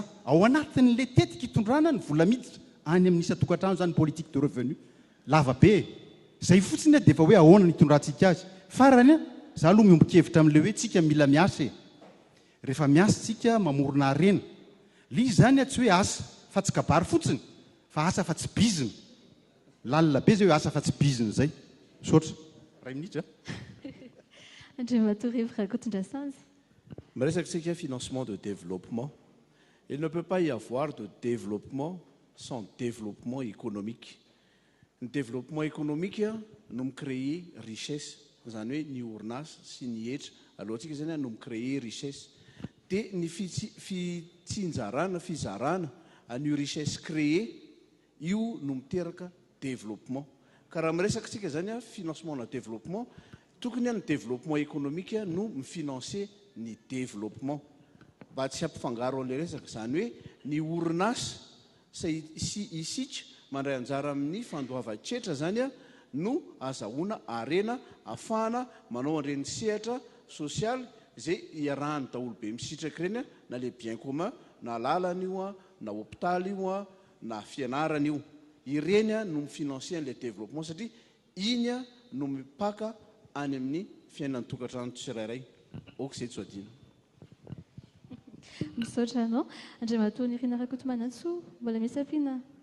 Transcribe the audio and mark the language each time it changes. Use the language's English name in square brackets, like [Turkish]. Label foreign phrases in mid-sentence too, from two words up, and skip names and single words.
[Malagasy] ao anatin'le tetika hitondrana ny vola miditra any amin'ny isa tokantrano zany [French] politique de revenu [Malagasy] lava be zay fotsiny a dia efa hoe ahoana ny hitondrantsika azy farany a za aloha miombon-kevitra amin'le hoe tsika mila miasa rehefa miasa tsika mamorona harena le izy zany a tsy hoe asa fa tsy kabary fotsiny fa asa fa tsy bizina lalina be zay hoe asa fa tsy bizina zay saotra ray minitra Andriamatoa Rivo Rakotondrasanzy. Miresaka [French] financement de développement. Il ne peut pas y avoir de développement sans développement économique. Le développement économique nous créer richesse. [Malagasy] Zany hoe ny orinasa sy ny hetra alohantsika zany no [French] créer richesse. [Malagasy] Dia ny fitsinjarana fizarana an'io [French] richesse créer [Malagasy] io no miteraka développement. Ka raha miresaka tsika zany financement na développement tokony ny [French] développement économique [Malagasy] no mifinancer ny développement mba tsy hampifangaro an'le resaka zany hoe ny orinasa sy isika mandray anjara amin'ny fandoavan-tsetra zany no azahoana arena afahana manao an'ireny sehatra social zay iarahany daholo be misitraka ireny na [French] le bien commun [Malagasy] na lalana io na hôpitaly io na fianarana io ireny no mifinancer an'le développement satria iny no mipaka any amin'ny fiainan'ny tokantrano tsirairay oka izay tsy adina misaotra anao Andriamatoa Nirina Rakotomanaso mbola misy ampiana